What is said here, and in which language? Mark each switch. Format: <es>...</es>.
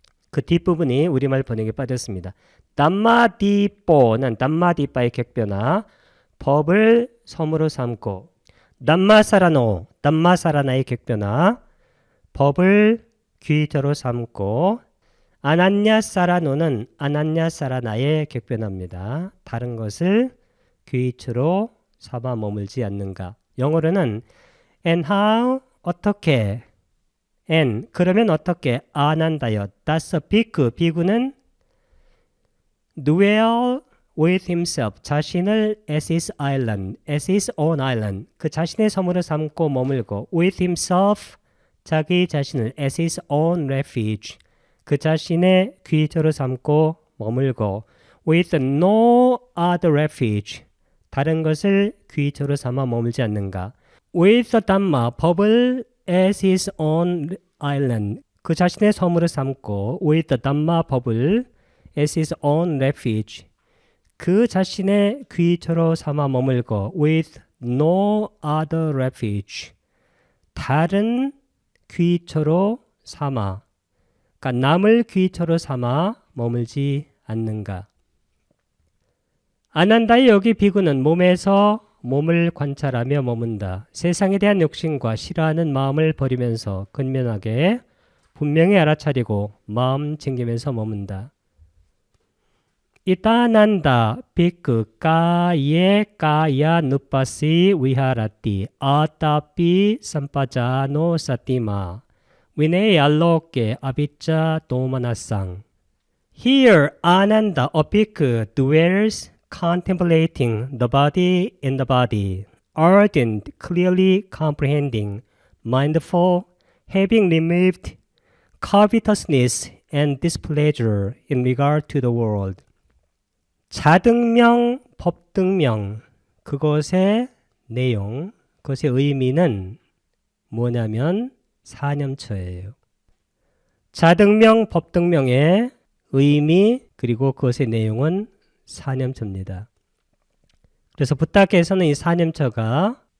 <ko>그 뒷부분이 우리말 번역에 빠졌습니다. 담마디뽀는 담마디빠의 격변화 법을 섬으로 삼고 담마사라노 담마사라나의 격변화 법을 귀처로 삼고 아난냐 사라노는 아난냐 사라나의 격변화입니다. 다른 것을 귀처로 삼아 머물지 않는가. 영어로는</ko> <en>and how</en> <ko>어떻게 and 그러면 어떻게 안한다요.</ko> <en>does a bhikkhu</en> <ko>비구는</ko> <en>dwell with himself</en> <ko>자신을</ko> <en>as his island as his own island</en> <ko>그 자신의 섬으로 삼고 머물고</ko> <en>with himself</en> <ko>자기 자신을</ko> <en>as his own refuge</en> <ko>그 자신의 귀처로 삼고 머물고</ko> <en>with no other refuge</en> <ko>다른 것을 귀처로 삼아 머물지 않는가.</ko> <en>with the Dhamma</en> <ko>법을</ko> <en>as his own island</en> <ko>그 자신의 섬으로 삼고</ko> <en>with the Dhamma 법을 as his own refuge</en> <ko>그 자신의 귀처로 삼아 머물고</ko> <en>with no other refuge</en> <ko>다른 귀처로 삼아 그러니까 남을 귀처로 삼아 머물지 않는가. 안 한다의 여기 비구는 몸에서 몸을 관찰하며 머문다. 세상에 대한 욕심과 싫어하는 마음을 버리면서 근면하게 분명히 알아차리고 마음 챙기면서 머문다.</ko> <pi>이따난다 비크 까야 누빠시 위하라띠 아따삐 삼빠자노 사티마 위네얄로께 아비짜 도마나상.</pi> <en>Here Ananda a bhikkhu dwells contemplating the body in the body, ardent, clearly comprehending, mindful, having removed covetousness and displeasure in regard to the world.</en> <ko>자등명, 법등명, 그것의 내용, 그것의 의미는 뭐냐면 사념처예요. 자등명, 법등명의 의미 그리고 그것의 내용은 사념처입니다. 그래서 부탁께서는 이 사념처가</ko>